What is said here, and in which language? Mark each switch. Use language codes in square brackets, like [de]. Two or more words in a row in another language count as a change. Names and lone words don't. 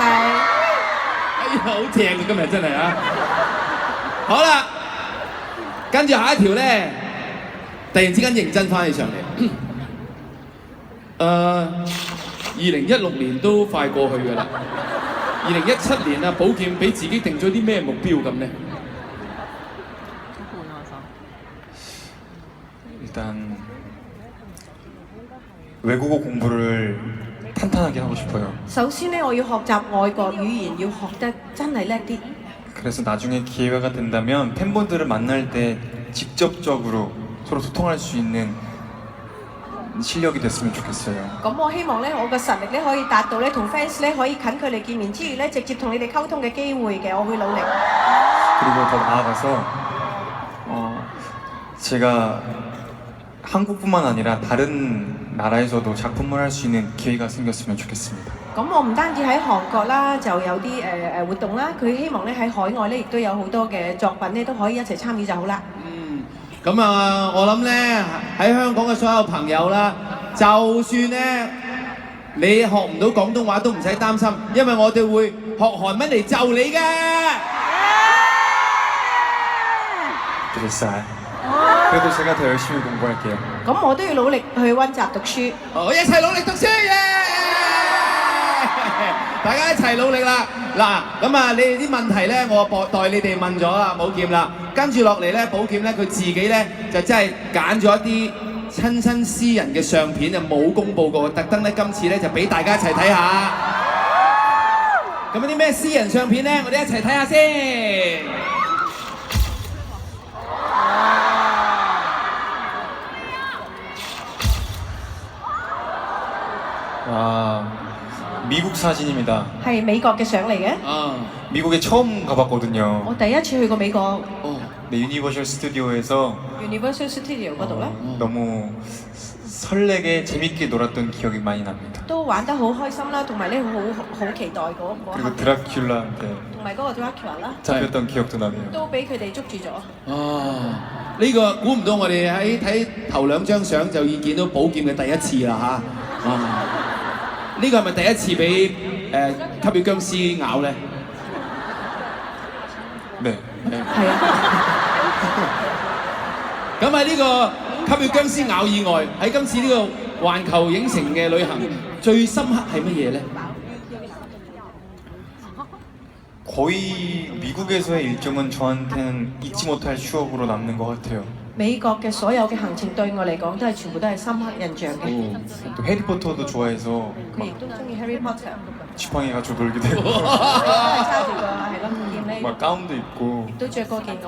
[yue] 哎呀，好正啊！今日真係啊！好啦，跟住下一條咧，突然之間認真翻起上嚟。2016年都快過去㗎啦。2017年啊，寶劍俾自己定咗啲咩目標咁咧？ [ko] 일단 외국어 공부를 탄탄하게 하고 싶어요. [yue] 首先咧，我要學習外國語言，要學得真係叻啲。 [ko] 그래서 나중에 기회가 된다면 팬분들을 만날 때 직접적으로 서로 소통할 수 있는 실력이 됐으면 좋겠어요. [yue] 咁我希望咧，我嘅實力咧可以達到咧，同 fans 咧可以近距離見面之餘咧，直接同你哋溝通嘅機會嘅，我會努力。 [ko] 그리고 더 나아가서 제가 한국뿐만 아니라 다른 나라에서도 작품을 할 수 있는 기회가 생겼으면 좋겠습니다. [yue] 咁我唔單止喺韓國啦，就有啲活動啦，佢希望咧喺海外咧亦都有好多嘅作品咧都可以一齊參與就好啦。咁啊，我諗咧喺香港嘅所有朋友啦，就算咧你學唔到廣東話都唔使擔心，因為我哋會學韓文嚟就你嘅。 [ko] 되겠어요. 그래도 제가 더 열심히 공부할게요. [yue] 咁我都要努力去温習讀書。好，一齊努力讀書耶！大家一齊努力啦！嗱，咁啊，你哋啲問題咧，我代你哋問咗啦，寶劍啦。跟住落嚟咧，寶劍咧佢自己咧就真係揀咗一啲親身私人嘅相片，就冇公佈過，特登咧今次咧就俾大家一齊睇下。咁有啲咩私人相片咧？我哋一齊睇下先。 [ko] 아, 미국 사진입니다. [yue] 係美國嘅相嚟嘅。 [ko] 미국에 처음 가봤거든요. [yue] 我第一次去過美國 [ko] 네, 유니버셜 스튜디오에서 [yue] Universal Studio 嗰度咧， [ko] 너무 설레게 재밌게 놀았던 기억이 많이 납니다. [yue] 都玩得好開心啦，同埋咧好期待嗰刻， [ko] 그리고 드라큘라한테 [yue] 同埋嗰個 Dracula 啦， [ko] 잡혔던 기억도 나네요. [yue] 都俾佢哋捉住咗。呢個估唔到我哋喺睇頭兩張相就已見到寶劍嘅第一次啦嚇。呢個係咪第一次俾吸血僵屍咬咧？ 네. 係啊，咁喺呢個吸血僵屍咬以外，喺今次呢個環球影城嘅旅行，最深刻係乜嘢咧？ [ko] 거의 미국에서의 일정은 저한테는 잊지 못할 추억으로 남는 것 같아요. [yue] 美國嘅所有嘅行程對我嚟講都係全部都係深刻印象嘅。 [ko] 또 해리포터도 좋아해서 [yue] 佢亦都中意 Harry Potter， [ko] 지팡이 가지고 놀기도 했고 [yue] 都係揸住個係咯劍咧， [ko] 막 가운도 입고 [yue] 都着過件外